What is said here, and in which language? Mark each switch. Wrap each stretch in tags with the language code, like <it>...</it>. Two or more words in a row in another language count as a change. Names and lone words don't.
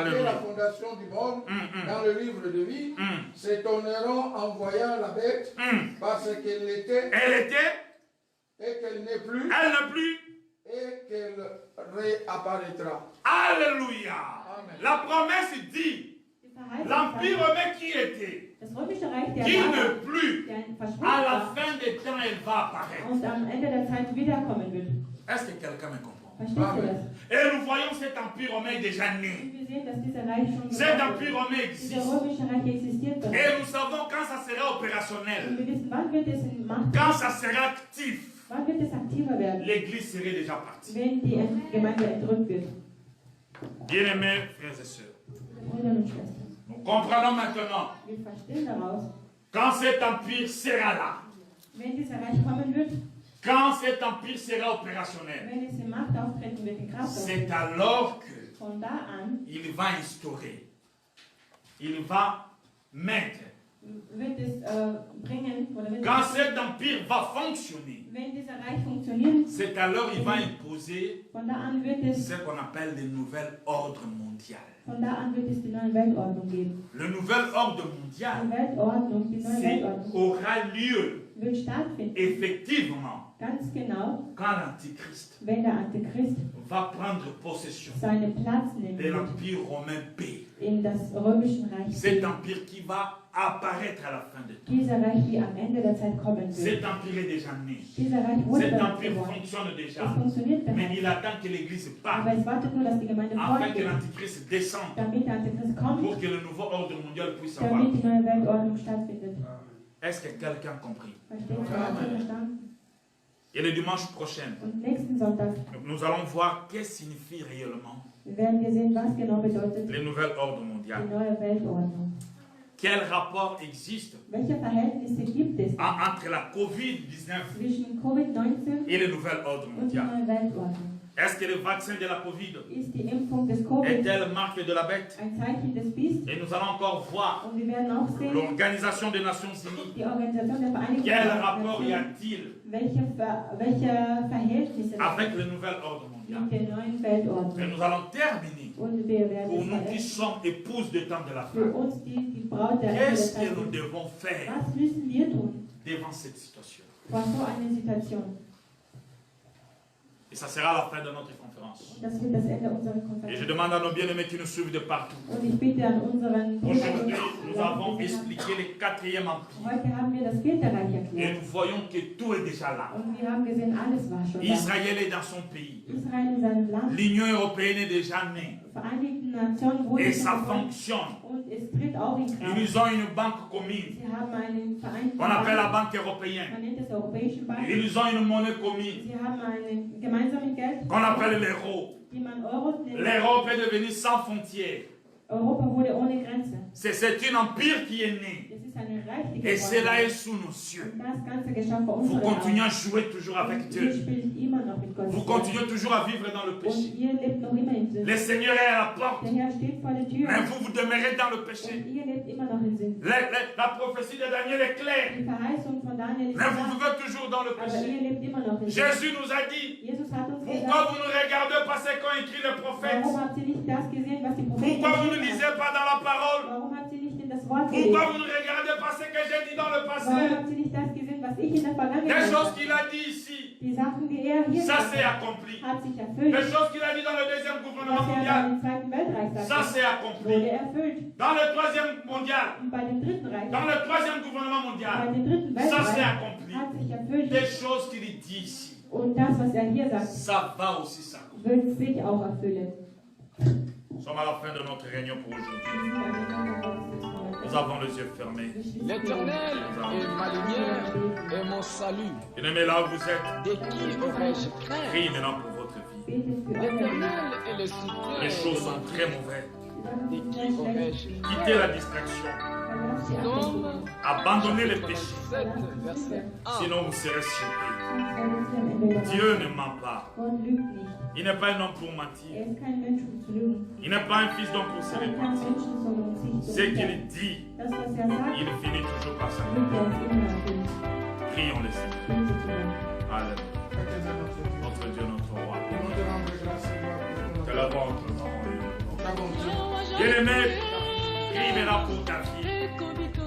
<fr>Alléluia. la fondation du monde, dans le livre de vie, s'étonneront en voyant la bête, parce qu'elle l'était Elle était, et qu'elle n'est plus, elle n'a plus. et qu'elle réapparaîtra. Alléluia. Amen. La promesse dit,</fr> <de>Die Verheißung</de> <fr>l'empire</fr> <de>sagt,</de> <fr>romain qui était,</fr> <de>das römische Reich, der</de> <fr>qui</fr> <de>da</de> <fr>ne</fr> <de>war,</de> <fr>plus,</fr> <de>der</de> <fr>à</fr> <de>verschwunden</de> <fr>la</fr> <de>war</de> <fr>fin des temps, elle va apparaître.</fr> <de>und am Ende der Zeit wiederkommen wird.</de> <fr>Est-ce que quelqu'un me comprend?</fr> <de>Verstehst du das?</de> <fr>Et nous voyons cet empire romain déjà né.</fr> <de>Und wir sehen, dass dieser Reich schon</de> <fr>Cet</fr> <de>gebaut</de> <fr>empire</fr> <de>wird.</de> <fr>romain</fr> <de>Dieser</de> <fr>existe.</fr> <de>römische Reich existiert bereits.</de> <fr>Et nous savons quand ça sera opérationnel,</fr> <de>Und wir wissen, wann wird es in Macht,</de> <fr>quand ça sera actif,</fr> <de>wann wird es aktiver werden,</de> <fr>l'église serait déjà partie.</fr> <de>wenn die Gemeinde entrückt wird.</de> <fr>Bien-aimés frères et sœurs,</fr> <de>Brüder und Schwestern,</de> <fr>nous comprenons maintenant,</fr> <de>wir verstehen daraus,</de> <fr>quand cet empire sera là,</fr> <de>wenn dieser Reich kommen wird,</de> <fr>quand cet empire sera opérationnel,</fr> <de>wenn es in Macht auftreten wird, in Kraft</de> <fr>c'est</fr> <de>auftreten,</de> <fr>alors que</fr> <de>von da an</de> <fr>il va instaurer, il va mettre.</fr> <de>wird es bringen, oder wird</de> <fr>Quand</fr> <de>es,</de> <fr>cet empire va fonctionner,</fr> <de>wenn dieser Reich funktioniert,</de> <fr>c'est alors il va imposer</fr> <de>von da an wird es,</de> <fr>ce qu'on appelle le nouvel ordre mondial.</fr> <de>von da an wird es die neue Weltordnung geben.</de> <fr>Le nouvel ordre</fr> <de>Die</de> <fr>mondial</fr> <de>Weltordnung, die neue Weltordnung</de> <fr>aura lieu</fr> <de>wird stattfinden,</de> <fr>effectivement</fr> <de>ganz genau,</de> <fr>quand l'Antichrist</fr> <de>wenn der Antichrist</de> <fr>va prendre possession</fr> <de>seinen Platz nehmen</de> <fr>de</fr> <de>wird</de> <fr>l'empire romain B.</fr> <de>in das römische Reich.</de> <fr>Cet empire qui va apparaître à la fin de temps.</fr> <de>Dieser Reich, die am Ende der Zeit kommen wird.</de> <fr>Cet empire est déjà né.</fr> <de>Dieser Reich wurde</de> <fr>Cet</fr> <de>bereits</de> <fr>empire</fr> <de>geboren.</de> <fr>fonctionne</fr> <de>Es</de> <fr>déjà.</fr> <de>funktioniert</de> <fr>Mais</fr> <de>bereits.</de> <fr>il attend que l'Église</fr> <de>Aber</de> <fr>parte</fr> <de>es wartet nur, dass die Gemeinde</de> <fr>afin que</fr> <de>fortgeht,</de> <fr>l'Antichrist descende</fr> <de>damit der Antichrist kommt,</de> <fr>pour que le nouveau ordre mondial puisse avoir.</fr> <de>damit die neue Weltordnung stattfindet.</de> <fr>Est-ce que quelqu'un a compris?</fr> <de>Versteht ihr? Habt ihr verstanden?</de> <fr>Et le dimanche prochain,</fr> <de>Und nächsten Sonntag</de> <fr>nous allons voir qu'est-ce que signifie réellement</fr> <de>werden wir sehen, was genau bedeutet</de> <fr>le nouvel ordre</fr> <de>die</de> <fr>mondial.</fr> <de>neue Weltordnung.</de> <fr>Quel rapport existe</fr> <de>Welche Verhältnisse gibt es</de> <fr>entre la COVID-19</fr> <de>zwischen Covid-19</de> <fr>et le nouvel ordre</fr> <de>und die</de> <fr>mondial?</fr> <de>neue Weltordnung?</de> <fr>Est-ce que le vaccin de la Covid</fr> <de>Ist die Impfung des Covid</de> <fr>est-elle marque de la bête?</fr> <de>ein Zeichen des Biest?</de> <fr>Et nous allons encore voir</fr> <de>Und wir werden auch sehen,</de> <fr>l'Organisation des Nations Unies.</fr> <de>die Organisation der Vereinigten</de> <fr>Quel rapport y</fr> <de>Nationen,</de> <fr>a-t-il</fr> <de>welche Verhältnisse</de> <fr>avec le nouvel ordre mondial?</fr> <de>mit der neuen</de> <fr>Et</fr> <de>Weltordnung.</de> <fr>nous allons terminer</fr> <de>Und wir werden</de> <fr>pour</fr> <de>es</de> <fr>nous qui</fr> <de>verändern.</de> <fr>sommes épouses du temps de la</fr> <de>Für</de> <fr>fin.</fr> <de>uns, die Braut der</de> <fr>Qu'est-ce que</fr> <de>Zeit</de> <fr>nous</fr> <de>sind.</de> <fr>devons faire</fr> <de>Was müssen wir tun</de> <fr>devant cette situation?</fr> <de>vor so einer Situation?</de> <fr>Et ça sera la fin de notre conférence.</fr> <de>Und das wird das Ende unserer</de> <fr>Et je</fr> <de>Konferenz.</de> <fr>demande à nos bien-aimés qui nous suivent de partout.</fr> <de>Und ich bitte an unseren</de> <fr>Aujourd'hui, nous avons expliqué le 4e empire.</fr> <de>Heute haben wir das Vierte Reich</de> <fr>Et</fr> <de>erklärt.</de> <fr>nous voyons que tout est déjà là.</fr> <de>Und wir haben gesehen, alles war schon da.</de> <fr>Israël est dans son pays.</fr> <de>Israel in seinem Land,</de> <fr>L'Union européenne est déjà née.</fr> <de>die Vereinigten Nationen wurden</de> <fr>Et ça</fr> <de>gegründet</de> <fr>fonctionne.</fr> <de>und es tritt auch in Kraft.</de> <fr>Ils ont une banque commune</fr> <de>Sie haben einen Vereinten</de> <fr>qu'on appelle la</fr> <de>Bank,</de> <fr>Banque européenne.</fr> <de>man nennt es Europäischen Bank.</de> <fr>Ils ont une monnaie commune</fr> <de>Sie haben einen gemeinsamen Geld,</de> <fr>qu'on appelle l'euro.</fr> <de>die man Euro nennt.</de> <fr>L'Europe est devenue sans frontières.</fr> <de>Europa wurde ohne Grenze.</de> <fr>C'est un empire qui est né.</fr> <de>Es ist eine Reich, die</de> <fr>Et cela est</fr> <de>geworden</de> <fr>sous nos cieux.</fr> <de>ist. Und das Ganze geschah vor</de> <fr>Vous</fr> <de>unseren</de> <fr>continuez</fr> <de>Augen.</de> <fr>à jouer toujours avec</fr> <de>Und ihr</de> <fr>Dieu.</fr> <de>spielt immer noch mit Gott.</de> <fr>Vous continuez toujours à vivre dans le</fr> <de>Und</de> <fr>péché.</fr> <de>ihr lebt noch immer in Sünde.</de> <fr>Le Seigneur est à la porte,</fr> <de>Der Herr steht vor der Tür.</de> <fr>mais vous demeurez dans le</fr> <de>Und</de> <fr>péché.</fr> <de>ihr lebt immer noch in Sünde.</de> <fr>La prophétie de Daniel est claire,</fr> <de>Die Verheißung von Daniel ist</de> <fr>mais vous</fr> <de>klar,</de> <fr>vivez toujours dans le</fr> <de>aber</de> <fr>péché.</fr> <de>ihr lebt immer noch in Sünde.</de> <fr>Jésus nous a dit,</fr> <de>Jesus hat uns</de> <fr>pourquoi</fr> <de>gesagt,</de> <fr>vous ne regardez pas ce qu'ont écrit les prophètes?</fr> <de>warum habt ihr nicht das gesehen, was die Propheten</de> <fr>Pourquoi vous ne</fr> <de>geschrieben</de> <fr>lisez</fr> <de>haben?</de> <fr>pas dans la parole?</fr> <de>Warum habt ihr nicht in das Wort</de> <fr>Pourquoi</fr> <de>gelesen?</de> <fr>vous ne regardez pas ce que j'ai dit dans le</fr> <de>Warum</de> <fr>passé?</fr> <de>habt ihr nicht das gesehen, was ich in der</de> <fr>Les</fr> <de>Vergangenheit</de> <fr>choses</fr> <de>habe?</de> <fr>qu'il a dit ici,</fr> <de>Die Sachen, die er hier</de> <fr>ça</fr> <de>gesagt</de> <fr>s'est</fr> <de>hat,</de> <fr>accompli.</fr> <de>hat sich erfüllt.</de> <fr>Les choses qu'il a dit dans le deuxième gouvernement</fr> <de>Was er</de> <fr>mondial,</fr> <de>im Zweiten Weltreich</de> <fr>ça</fr> <de>sagte,</de> <fr>s'est</fr> <de>wurde</de> <fr>accompli.</fr> <de>erfüllt.</de> <fr>Dans le troisième mondial,</fr> <de>Und bei dem Dritten Reich,</de> <fr>dans le troisième gouvernement</fr> <de>bei</de> <fr>mondial,</fr> <de>dem Dritten</de> <fr>ça s'est</fr> <de>Weltreich,</de> <fr>accompli.</fr> <de>hat sich erfüllt.</de> <fr>Les choses qu'il dit ici,</fr> <de>Und das, was er hier sagt,</de> <fr>ça va aussi s'accomplir.</fr> <de>wird sich auch erfüllen.</de> <fr>Nous sommes à la fin de notre réunion pour aujourd'hui.</fr> <de>Wir sind am Ende unserer Gottesdienststunde.</de> <fr>Nous avons les yeux fermés.</fr> <de>Wir schließen die</de> <fr>L'Éternel</fr> <de>Augen.</de> <fr>est ma lumière et mon salut. Bien-aimés, là où vous êtes, De qui aurais-je craint? priez maintenant pour votre vie.</fr> <de>Betet für eure</de> <fr>L'Éternel est le Les soutien choses de sont ma très vie. mauvaises. De qui aurais-je Quittez la distraction.</fr> <de>Verlasst die</de> <fr>Psaume</fr> <de>Ablenkungen.</de> <fr>Abandonnez les péchés. 7, verset 1. Sinon vous serez surpris.</fr> <de>Sonst werdet ihr am Ende überrascht.</de> <fr>Dieu ne ment pas.</fr> <de>Gott lügt nicht.</de> <fr>Il n'est pas un homme pour mentir.</fr> <de>Er ist kein Mensch, um zu lügen.</de> <fr>Il n'est pas un fils d'homme pour se</fr> <de>Er ist kein</de> <fr>repentir.</fr> <de>Mensch, sondern um sich</de> <fr>Ce</fr> <de>zu</de> <fr>qu'il</fr> <de>bekehren.</de> <fr>dit,</fr> <de>Das, was er sagt,</de> <fr>il finit toujours par ça.</fr> <de>wird er es immer erfüllen.</de> <fr>Prions le Seigneur.</fr> <de>Betet zu ihm.</de> <fr>Alléluia. Faites-en notre Dieu. Notre Dieu, notre roi. Nous te rendons grâce et gloire pour Que notre la vôtre, nom et le nom. Ta bonté. Bien-aimé, prie maintenant pour ta vie.</fr>